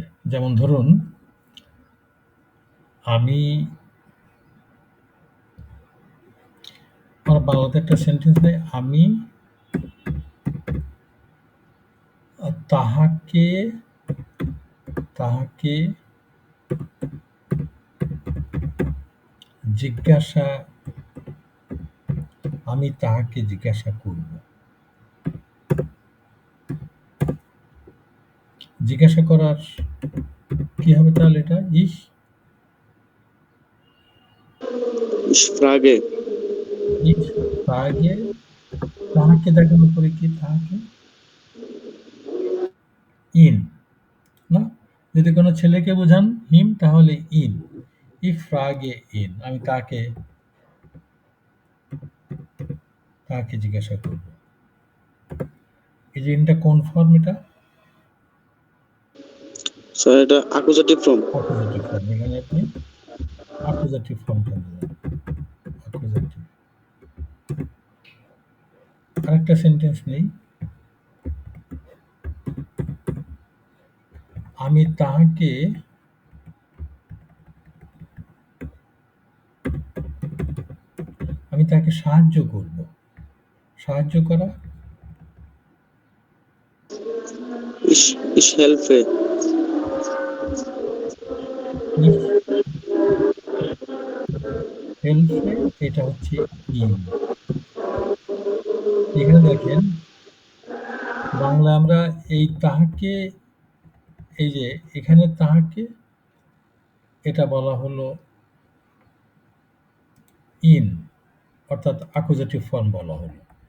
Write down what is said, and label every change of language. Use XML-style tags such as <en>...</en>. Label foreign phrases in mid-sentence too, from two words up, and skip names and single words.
<bn>যেমন ধরুন, আমি, আমার বাংলাতে একটা সেন্টেন্স নেই, আমি তাহাকে, তাহাকে জিজ্ঞাসা, আমি তাহাকে জিজ্ঞাসা করব। জিজ্ঞাসা করার কি হবে তাহলে? এটা ich</bn> <de>frage, ich frage,</de> <bn>তাহাকে দেখানোর পরে কি, তাহাকে ইন, না? যদি কোনো ছেলেকে বোঝান হিম, তাহলে ইন।</bn> <de>ich frage ihn,</de> <bn>আমি তাকে, তাকে জিজ্ঞাসা করব। এই যে ইনটা কোন ফর্ম? এটা স্যার এটা</bn> <en>accusative form। accusative form।</en> <bn>এখানে আপনি accusative ফর্মটা দিলেন, accusative। আরেকটা সেন্টেন্স নেই, আমি তাহাকে, আমি তাকে সাহায্য করব। সাহায্য করা,</bn> <de>ich helfe, ich helfe,</de> <bn>এটা হচ্ছে ইন। এখানে দেখেন বাংলা আমরা এই তাহাকে, এই যে এখানে তাহাকে, এটা বলা হলো ইন, অর্থাৎ</bn> <en>accusative form</en> <bn>বলা হলো।</bn>